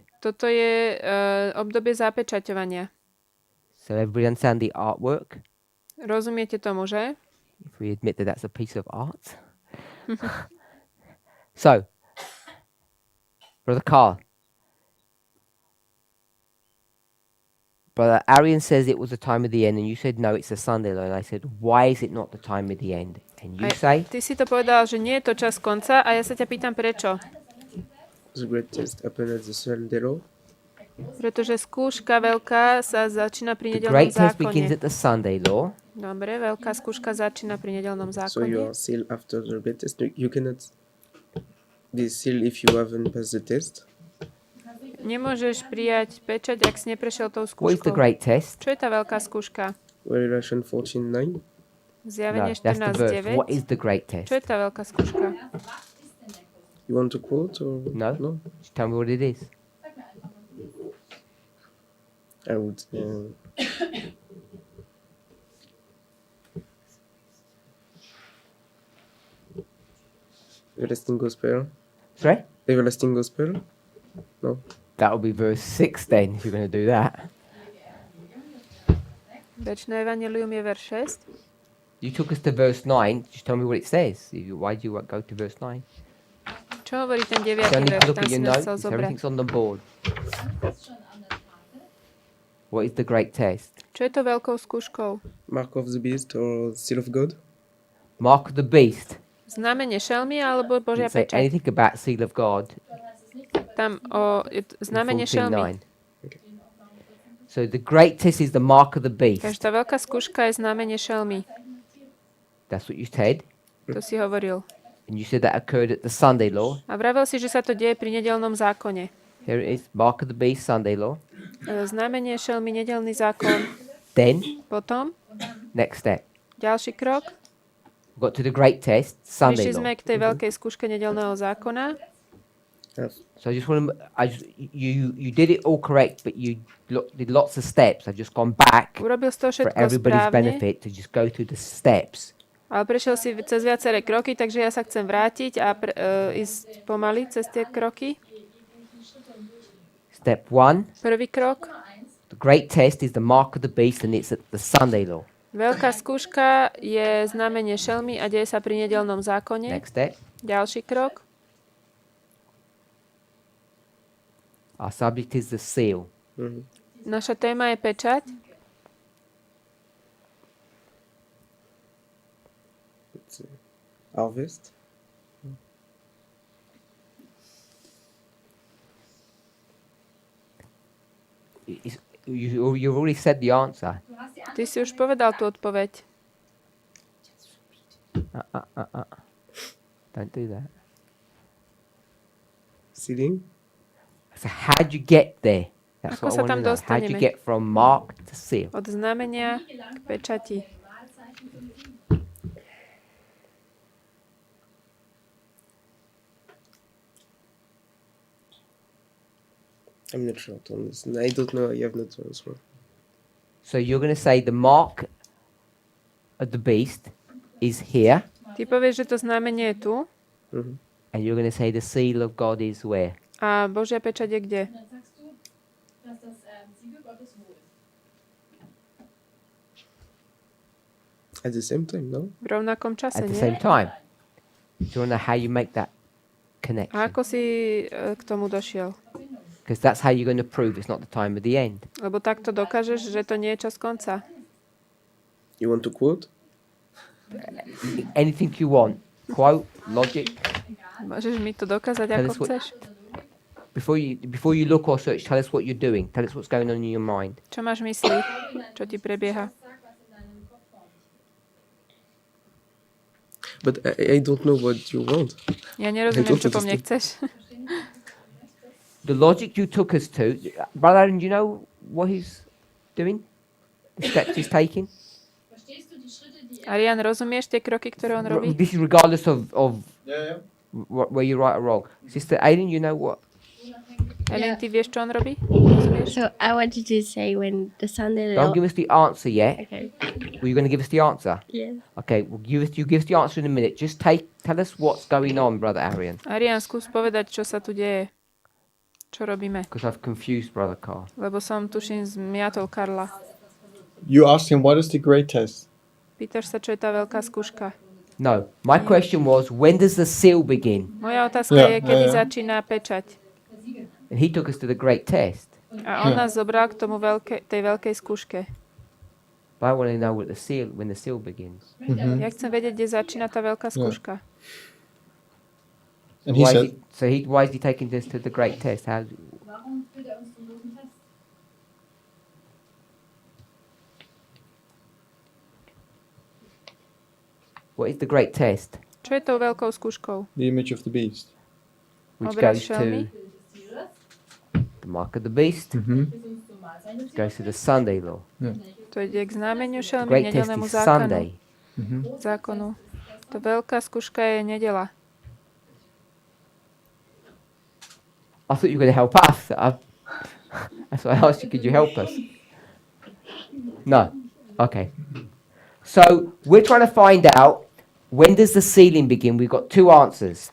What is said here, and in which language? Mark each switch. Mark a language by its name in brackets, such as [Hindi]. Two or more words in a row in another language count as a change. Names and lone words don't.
[Slovak] Toto je obdobie zapečaťovania. [English] So everybody understand the artwork? [Slovak] Rozumiete tomu, že? [English] If we admit that that's a piece of art. So, Brother Carl. Brother Arian says it was the time of the end, and you said no, it's a Sunday law. And I said, why is it not the time of the end? And you say, [Slovak] Ty si to povedal, že nie je to čas konca a ja sa ťa pýtam prečo. [English] The great test happened at the Sunday law. [Slovak] Pretože skúška veľká sa začína pri [English] the [Slovak] nedeľnom [English] great test begins [Slovak] zákone. [English] at the Sunday law. [Slovak] Dobre, veľká skúška začína pri nedeľnom [English] So you [Slovak] zákone. [English] are sealed after the great test. You cannot be sealed if you haven't passed the test. [Slovak] Nemôžeš prijať pečať, ak si neprešiel tou [English] What is the [Slovak] skúškou. [English] great test? [Slovak] Čo je tá veľká skúška? [English] Revelation 14:9. No, [Slovak] Zjavenie [English] that's the verse. [Slovak] 14.9. [English] What is the great test? [Slovak] Čo je tá veľká skúška? [English] You want to quote or No. no? Just tell me what it is. I would. Everlasting Gospel. Sorry? Everlasting Gospel. No. That will be verse 6 then, if you're going to do that. [Slovak] Večné evanjelium je verš 6. [English] You took us to verse 9. Just tell me what it says. Why do you go to verse 9? [Slovak] Čo hovorí ten 9. [English] You only [Slovak] verš? [English] look [Slovak] Tam [English] at [Slovak] si [English] your [Slovak] nás [English] notes. [Slovak] chcel zobrať. [English] Everything's on the board. What is the great test? [Slovak] Čo je to veľkou skúškou? [English] Mark of the Beast or Seal of God. Mark of the beast. [Slovak] Znamenie šelmy alebo Božia [English] Didn't say [Slovak] pečať? [English] anything about seal of God. [Slovak] Tam znamenie šelmy. 14:9. [English] So the great test is the mark of the beast. [Slovak] Takže tá veľká skúška je znamenie šelmy. [English] That's what you said. [Slovak] To si hovoril. [English] And you said that occurred at the Sunday law. [Slovak] A vravel si, že sa to deje pri nedeľnom zákone. [English] Here it is. Mark of the beast, Sunday law. [Slovak] Znamenie šelmy, nedeľný zákon. [English] Then, [Slovak] Potom, [English] next step. [Slovak] ďalší krok, [English] got to the great test, Sunday [Slovak] Prišli [English] law. [Slovak] sme k tej veľkej skúške nedeľného zákona. [English] So I just want to, you did it all correct, but you did lots of steps. I've just gone back [Slovak] Urobil si to [English] for [Slovak] všetko [English] everybody's [Slovak] správne, [English] benefit to just go through the steps. [Slovak] ale prešiel si cez viaceré kroky, takže ja sa chcem vrátiť a ísť pomaly cez tie kroky. [English] Step 1, [Slovak] Prvý krok. [English] the great test is the mark of the beast, and it's at the Sunday law. [Slovak] Veľká skúška je znamenie šelmy a deje sa pri nedeľnom zákone. [English] Next step, [Slovak] Ďalší krok. [English] our subject is the seal. [Slovak] Naša téma je pečať. [English] Harvest. You've already said the answer. [Slovak] Ty si už povedal tú odpoveď. [English] Don't do that. Sealing. So how'd you get there? That's [Slovak] Ako [English] what I [Slovak] sa [English] want [Slovak] tam [English] to know. How'd you [Slovak] dostaneme? [English] get from mark to seal? [Slovak] Od znamenia k pečati. [English] I'm not sure to understand. I don't know. I have not answer. So you're going to say the mark of the beast is here, [Slovak] Ty povieš, že to znamenie je tu [English] and you're going to say the seal of God is where? [Slovak] a Božia pečať je kde? [German] Dann sagst du, dass das Siegel Gottes wo ist. [English] At the same time, no? [Slovak] V rovnakom čase, [English] At the [Slovak] nie? [English] same time. Do you want to know how you make that [Slovak] A [English] connection? [Slovak] ako si k tomu došiel? [English] Because that's how you're going to prove it's not the time of the end. [Slovak] Lebo takto dokážeš, že to nie je čas konca. [English] You want to quote? Anything you want. Quote, logic. [Slovak] Môžeš mi to dokázať, [English] Tell [Slovak] ako [English] us what- [Slovak] chceš. [English] Before you look or search, tell us what you're doing. Tell us what's going on in your mind. [Slovak] Čo máš v mysli? Čo ti prebieha? [English] But I don't know what you want. [Slovak] Ja nerozumiem, čo po mne chceš. [English] The logic you took us to, Brother Aaron, do you know what he's doing? The steps he's taking? [German] Verstehst du die Schritte, die [Slovak] Arian, rozumieš tie kroky, ktoré on robí? [English] This is regardless of Yeah. where you're right or wrong. Sister Aileen, you know what? [Slovak] Ellen, ty vieš, čo on robí? Rozumieš? [English] So I wanted to say when the Sunday Don't law. give us the answer yet. Okay. Were you going to give us the answer? Yes. Okay, well, you give us the answer in a minute. Just tell us what's going on, Brother Arian, [Slovak] Arian, skús povedať, čo sa tu deje. Čo robíme? [English] because I've confused Brother Carl. [Slovak] Lebo som, tuším, zmiatol Karla. [English] You asked him, what is the great test? [Slovak] Pýtaš sa, čo je tá veľká skúška? [English] No, my question was, when does the seal begin? [Slovak] Moja otázka je, [English] Yeah, [Slovak] kedy [English] yeah. [Slovak] začína pečať. [English] And he took us to the great test. [Slovak] A on nás zobral k tomu tej veľkej skúške. [English] But I want to know when the seal begins. [Slovak] Ja chcem vedieť, kde začína tá veľká skúška. [English] And he said, Why is he taking us to the great test? [German] Warum führt uns zum großen Test? [English] What is the great test? [Slovak] Čo je tou veľkou skúškou? [English] the image of the beast. Which [Slovak] Obraz [English] goes [Slovak] šelmy. [English] to the mark of the beast. Goes to the Sunday law. [Slovak] To ide k znameniu [English] The [Slovak] šelmy, [English] great test [Slovak] nedeľnému [English] is [Slovak] zákonu. [English] Sunday. [Slovak] Zákonu. To veľká skúška je nedela. [English] I thought you were going to help us. That's why I asked you, could you help us? No. Okay. So we're trying to find out when does the sealing begin. We've got two answers.